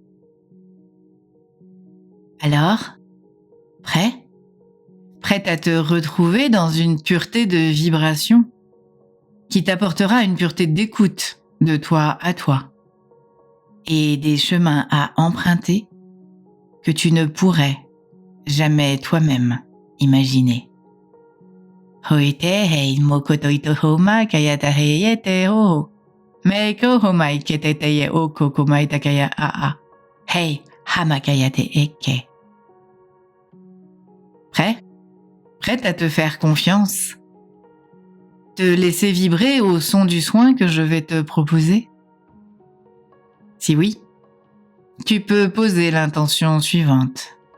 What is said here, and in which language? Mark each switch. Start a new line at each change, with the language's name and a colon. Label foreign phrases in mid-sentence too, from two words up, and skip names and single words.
French: Alors, prête à te retrouver dans une pureté de vibration qui t'apportera une pureté d'écoute de toi à toi et des chemins à emprunter que tu ne pourrais jamais toi-même imaginer. Hoite hei mokoto ito homa kayata heiete ho. Meiko homai keteteye oko komai takaya aa. Hei hamakayate eke. Prête à te faire confiance? Te laisser vibrer au son du soin que je vais te proposer? Si oui, tu peux poser l'intention suivante.